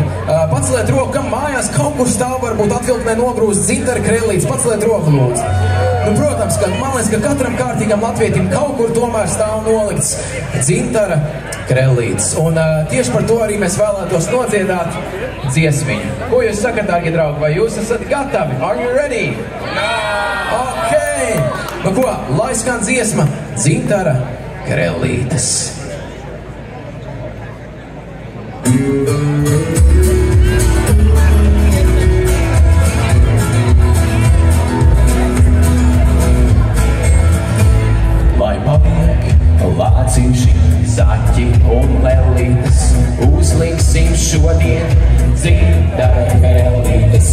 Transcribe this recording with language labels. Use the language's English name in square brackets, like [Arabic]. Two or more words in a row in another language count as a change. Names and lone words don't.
[Latvian] Paceliet roku, kam mājās kaut kur stāv, varbūt atvilknē nogrūst Dzintara Krellītes. Paceliet roku, lūdzu. Nu, protams, ka man liekas, ka katram kārtīgam latvietim kaut kur tomēr stāv nolikts Dzintara Krellītes. Un tieši par to arī mēs vēlētos nodziedāt dziesmiņu. Ko jūs sakat, dārgie draugi? Vai jūs esat gatavi? [English] Are you ready? [Latvian] Ok! Nu ko, lai skan dziesma Dzintara Krellītes. Lai paliek lācīši, zaķi un lelītes, uzliksim šodien Dzintara Krellītes.